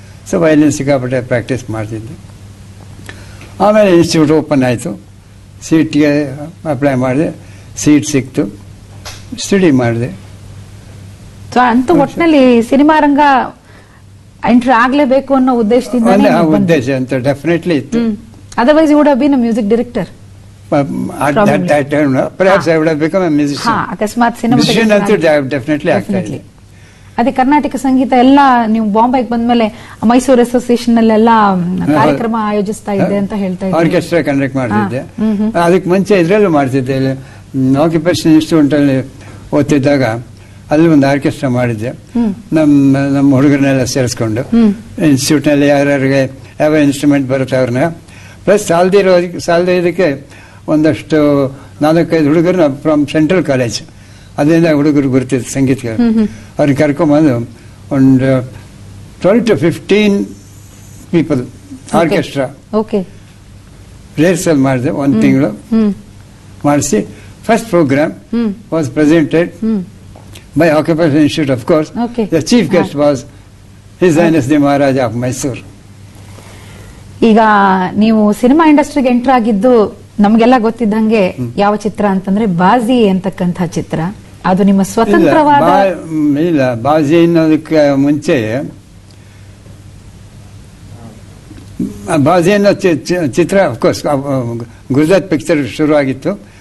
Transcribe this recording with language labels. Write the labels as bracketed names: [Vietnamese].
[Kannada] So violin ಸಿಕ್ಕಾಪಟ್ಟೆ practice ಮಾಡ್ತಿದ್ದೆ. ಆಮೇಲೆ ಇನ್ಸ್ಟಿಟ್ಯೂಟ್ ಓಪನ್ ಆಯಿತು, ಸೀಟ್ಗೆ ಅಪ್ಲೈ ಮಾಡಿದೆ, ಸೀಟ್ ಸಿಕ್ತು, ಸ್ಟಡಿ ಮಾಡಿದೆ. ಅಂತ ಒಟ್ಟಿನಲ್ಲಿ ಸಿನಿಮಾ ರಂಗ ಎಂಟ್ರಿ ಆಗಲೇಬೇಕು ಅನ್ನೋ ಉದ್ದೇಶದಿಂದ ಉದ್ದೇಶ ಅಂತ ಡೆಫಿನೆಟ್ಲಿ ಇತ್ತು. [English] Otherwise you would have been a music director. Perhaps I would have become a musician. [Kannada] ಅಕಸ್ಮಾತ್ musician ಅಂತೂ ಡೆಫಿನೆಟ್ಲಿ ಆಗ್ತಾ ಇದೆ. ಅದೇ ಕರ್ನಾಟಕ ಸಂಗೀತ ಎಲ್ಲ ನೀವು ಬಾಂಬೆಗೆ ಬಂದ್ಮೇಲೆ ಮೈಸೂರು ಅಸೋಸಿಯೇಷನ್ ಅಲ್ಲೆಲ್ಲ ಕಾರ್ಯಕ್ರಮ ಆಯೋಜಿಸ್ತಾ ಇದ್ದೆ ಅಂತ ಹೇಳ್ತಾ ಇದ್ದೆ. ಆರ್ಕೆಸ್ಟ್ರಾ ಕಂಡಕ್ಟ್ ಮಾಡ್ತಿದ್ದೆ. ಅದಕ್ಕೆ ಮುಂಚೆ ಇದ್ರಲ್ಲೂ ಮಾಡ್ತಿದ್ದೆ. ಆಕ್ಯುಪೇಷನ್ ಇನ್ಸ್ಟಿಟ್ಯೂಟ್ ಅಲ್ಲಿ ಓದ್ತಿದ್ದಾಗ ಅಲ್ಲಿ ಒಂದು ಆರ್ಕೆಸ್ಟ್ರಾ ಮಾಡಿದ್ದೆ. ನಮ್ಮ ಹುಡುಗರನ್ನೆಲ್ಲ ಸೇರಿಸ್ಕೊಂಡು ಇನ್ಸ್ಟಿಟ್ಯೂಟ್ ನಲ್ಲಿ ಯಾರ್ಯಾರಿಗೆ ಯಾವ ಇನ್ಸ್ಟ್ರೂಮೆಂಟ್ ಬರುತ್ತೆ ಅವ್ರನ್ನ, ಪ್ಲಸ್ ಸಾಲದೇ ಇದಕ್ಕೆ ಒಂದಷ್ಟು 4-5 ಹುಡುಗರು ಫ್ರಮ್ ಸೆಂಟ್ರಲ್ ಕಾಲೇಜ್, ಅದರಿಂದ ಹುಡುಗರು ಗುರುತಿದ್ರು ಸಂಗೀತಗಾರ. ಅವ್ರಿಗೆ ಕರ್ಕೊಂಬಂದು ಒಂದು 12 to 15 ಪೀಪಲ್ ಆರ್ಕೆಸ್ಟ್ರಾ ರಿಹರ್ಸಲ್ ಮಾಡಿದೆ. 1 ತಿಂಗಳು ಮಾಡಿಸಿ [English] First program was presented by Occupation Institute, of course. The chief guest was His Highness the Maharaja of Mysore. [Kannada] ಈಗ ನೀವು ಸಿನಿಮಾ ಇಂಡಸ್ಟ್ರಿಗೆ ಎಂಟರ್ ಆಗಿದ್ದು ನಮಗೆಲ್ಲ ಗೊತ್ತಿದ್ದಂಗೆ ಯಾವ ಚಿತ್ರ ಅಂತಂದ್ರೆ ಬಾಜಿ ಅಂತಕ್ಕಂಥ ಚಿತ್ರ. ಅದು ನಿಮ್ಮ ಸ್ವತಂತ್ರವಾದ ಇಲ್ಲ, ಬಾಜಿ ಅನ್ನೋದಕ್ಕೆ ಮುಂಚೆ ಬಾಜಿ ಅನ್ನೋ ಚಿತ್ರ ಅಫ್ಕೋರ್ಸ್ ಗುರುದತ್ ಪಿಕ್ಚರ್ ಶುರು ಆಗಿತ್ತು.